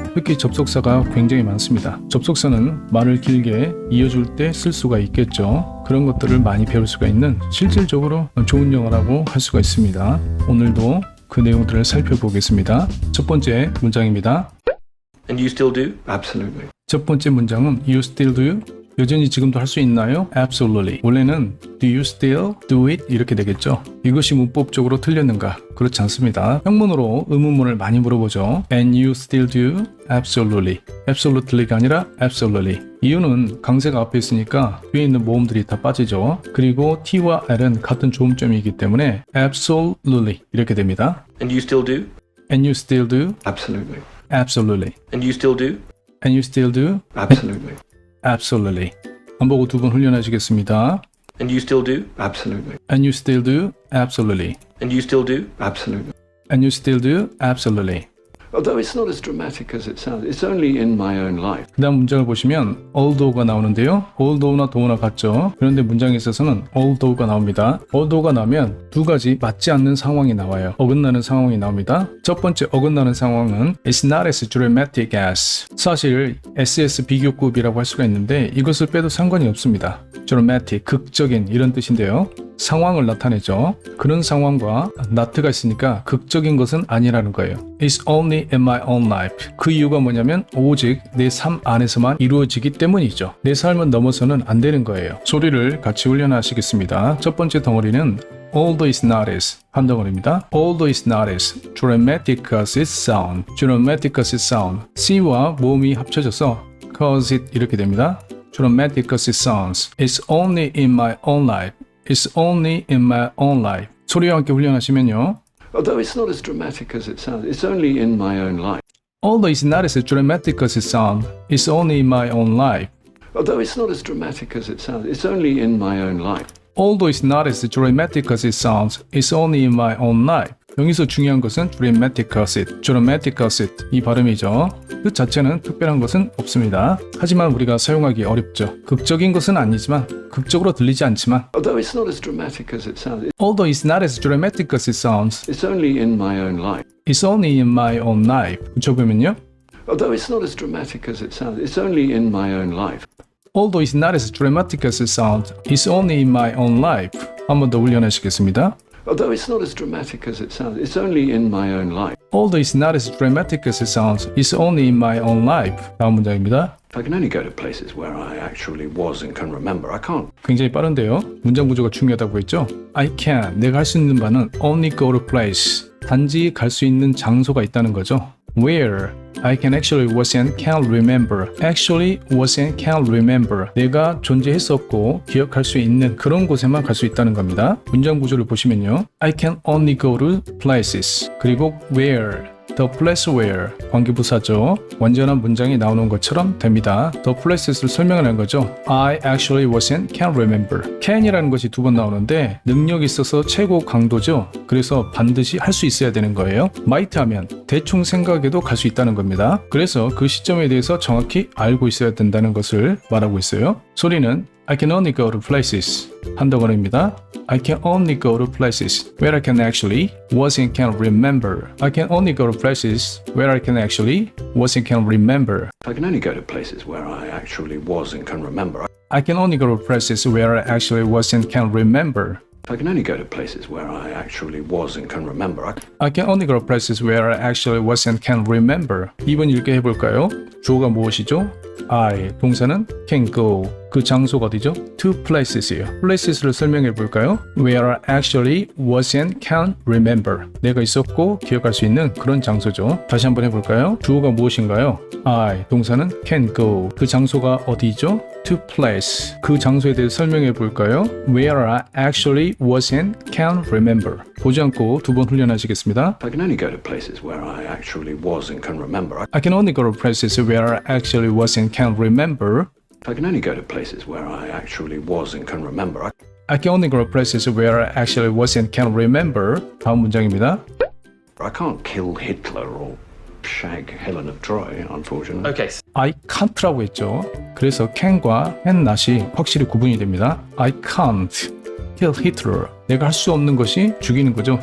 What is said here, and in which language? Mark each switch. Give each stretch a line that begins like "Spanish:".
Korean: 특히 접속사가 굉장히 많습니다. 접속사는 말을 길게 이어줄 때 쓸 수가 있겠죠. 그런 것들을 많이 배울 수가 있는 실질적으로 좋은 영어라고 할 수가 있습니다. 오늘도 그 내용들을 살펴보겠습니다. 첫 번째 문장입니다.
English: And you still do? Absolutely.
Korean: 첫 번째 문장은
English: You still do?
Korean: 여전히 지금도 할 수 있나요?
English: Absolutely. 원래는 Do you still do it?
Korean: 이렇게 되겠죠. 이것이 문법적으로 틀렸는가? 그렇지 않습니다. 형문으로 의문문을 많이 물어보죠.
English: And you still do? Absolutely. Absolutely가 아니라 Absolutely.
Korean: 이유는 강세가 앞에 있으니까 뒤에 있는 모음들이 다 빠지죠. 그리고 T와 L은 같은 조음점이기 때문에 Absolutely 이렇게 됩니다.
English: And you still do? And you still do? Absolutely. Absolutely. And you still do? And you still do? Absolutely. Absolutely.
Korean: 한 보고 두 번 훈련하시겠습니다.
English: And you still do? Absolutely. And you still do? Absolutely. And you still do? Absolutely. And you still do? Absolutely. Although it's not as dramatic as it sounds, it's only in my own life.
Korean: 그 다음 문장을 보시면 although가 나오는데요. although나 though나 같죠. 그런데 문장에 있어서는 although가 나옵니다. although가 나오면 두 가지 맞지 않는 상황이 나와요. 어긋나는 상황이 나옵니다. 첫 번째 어긋나는 상황은
English: It's not as dramatic as.
Korean: 사실 SS 비교급이라고 할 수가 있는데 이것을 빼도 상관이 없습니다. dramatic, 극적인 이런 뜻인데요. 상황을 나타내죠. 그런 상황과 not가 있으니까 극적인 것은 아니라는 거예요.
English: It's only in my own life.
Korean: 그 이유가 뭐냐면 오직 내 삶 안에서만 이루어지기 때문이죠. 내 삶은 넘어서는 안 되는 거예요. 소리를 같이 훈련하시겠습니다. 첫 번째 덩어리는
English: Although it's not as
Korean: 한 덩어리입니다.
English: Although it's not as dramatic as it sounds. dramatic as it sounds.
Korean: C와 모음이 합쳐져서
English: cause it
Korean: 이렇게 됩니다.
English: dramatic as it sounds. It's only in my own life. It's only in my own life.
Korean: 소리와 함께 훈련하시면요.
English: Although it's not as dramatic as it sounds, it's only in my own life. Although it's not as dramatic as it sounds, it's only in my own life. Although it's not as dramatic as it sounds, it's only in my own life. Although it's not as dramatic as it sounds, it's only in my own life.
Korean: 여기서 중요한 것은
English: dramatic as it, dramatic as it
Korean: 이 발음이죠. 뜻 자체는 특별한 것은 없습니다. 하지만 우리가 사용하기 어렵죠. 극적인 것은 아니지만 극적으로 들리지 않지만
English: Although it's not as dramatic as it sounds, Although it's not as dramatic as it sounds, it's only in my own life. it's only in my own life.
Korean: 붙여보면요.
English: Although it's not as dramatic as it sounds, it's only in my own life. Although it's not as dramatic as it sounds, it's only in my own life.
Korean: 한 번 더 훈련하시겠습니다.
English: Although it's not as dramatic as it sounds, it's only in my own life. Although it's not as dramatic as it sounds, it's only in my own life.
Korean: 다음 문장입니다.
English: I can only go to places where I actually was and can remember. I can't.
Korean: 굉장히 빠른데요. 문장 구조가 중요하다고 했죠.
English: I can,
Korean: 내가 할 수 있는 바는
English: only go to place.
Korean: 단지 갈 수 있는 장소가 있다는 거죠.
English: Where I can actually was and can remember. Actually was and can remember.
Korean: 내가 존재했었고 기억할 수 있는 그런 곳에만 갈 수 있다는 겁니다. 문장 구조를 보시면요.
English: I can only go to places.
Korean: 그리고 where.
English: The place where
Korean: 관계부사죠. 완전한 문장이 나오는 것처럼 됩니다. The places를 설명하는 거죠.
English: I actually was and can remember.
Korean: can이라는 것이 두 번 나오는데 능력이 있어서 최고 강도죠. 그래서 반드시 할 수 있어야 되는 거예요. might 하면 대충 생각해도 갈 수 있다는 겁니다. 그래서 그 시점에 대해서 정확히 알고 있어야 된다는 것을 말하고 있어요. 소리는
English: I can only go to places
Korean: 한 덩어리입니다.
English: I can only go to places where I can actually was and can remember. I can only go to places where I can actually was and can remember. I can only go to places where I actually was and can remember. I can only go to places where I actually was and can remember. I can only go to places where I actually was and can remember. I can only go places where I actually was and can remember.
Korean: 2번 읽게 해볼까요? 주어가 무엇이죠? I, 동사는 can go. 그 장소가 어디죠?
English: To places예요.
Korean: places를 설명해 볼까요?
English: Where I actually was and can remember.
Korean: 내가 있었고 기억할 수 있는 그런 장소죠. 다시 한번 해볼까요? 주어가 무엇인가요? I, 동사는 can go. 그 장소가 어디죠?
English: To place.
Korean: 그 장소에 대해 설명해 볼까요?
English: Where I actually was and can remember.
Korean: 보지 않고 2번 훈련하시겠습니다.
English: I can only go to places where I actually was and can remember. I can only go to places where I actually was and can remember. I can only go to places where I actually was and can remember. I can only go to places where I actually was and can remember.
Korean: 다음 문장입니다.
English: I can't kill Hitler or shag Helen of Troy, unfortunately. Okay.
Korean: I can't라고 했죠. 그래서 can과 not이 확실히 구분이 됩니다.
English: I can't kill Hitler.
Korean: 내가 할 수 없는 것이 죽이는 거죠.